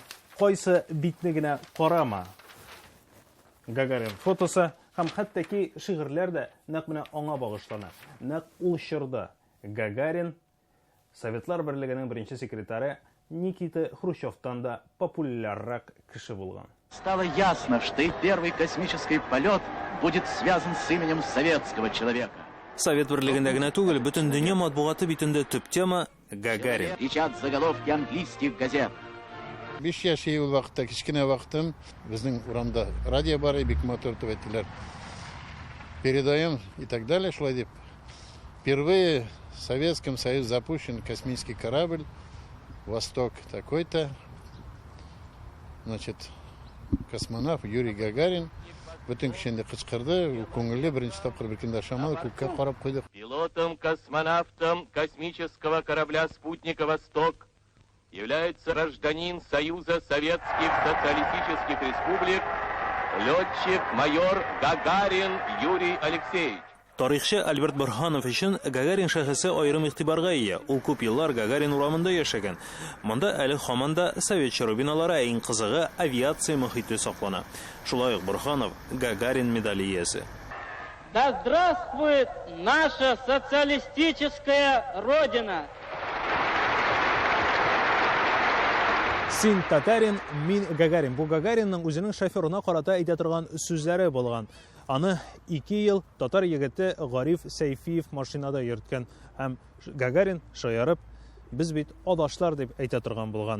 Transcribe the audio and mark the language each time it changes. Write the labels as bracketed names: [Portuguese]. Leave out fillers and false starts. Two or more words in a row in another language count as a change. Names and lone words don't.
[Tatar] Кайсы битне генә карама. Гагарин фотосы һәм хәтта шигырьләр дә нәкъ менә аңа багышлана. Нәкъ ул чорда Гагарин Советлар Берлегенең беренче секретаре Никита Хрущевтан да популяррак кеше булган. [Russian] Стало ясно, что и первый космический полет будет связан с именем советского человека. [Tatar] Совет Берлегендә генә түгел, бөтен дөнья матбугаты битендә төп тема Гагарин. [Russian] Кричат заголовки английских газет. [Tatar] 5 яшь ул вакытта, кичкенә вакытым, безнең урамда радио бар, бик мотор тәвәттеләр. [Russian] Передаем и так далее, [Tatar] шулай дип. [Russian] Впервые в Советском Союзе запущен космический корабль «Восток» такой-то. Значит, космонавт Юрий Гагарин. [Tatar] Бөтен кешенде кычкырды, күңелле беренче тапкыр биркендә шамалы күккә карап куйдык. [Russian] Пилотом-космонавтом космического корабля «Спутника Восток» является гражданин Союза Советских Социалистических Республик, летчик-майор Гагарин Юрий Алексеевич. [Tatar] Тарихчы Альберт Борханов өчен Гагарин шәхесе аерым игътибарга ия. Ул күп еллар Гагарин урамында яшәгән. Монда әле һаманда совет чорбиналары, иң кызыгы авиация мөхите саклана. Шулай ук Борханов Гагарин медале иясе. [Russian] Да здравствует наша социалистическая родина! [Tatar] Син татарин, мин Гагарин. Бу Гагаринның үзенең шоферына карата әйтә торган сүзләре булган. Аны 2 ел татар егете Гариф Сәйфиев машинада йөрткән һәм Гагарин шаярып, без бит адашлар дип әйтә торган булган.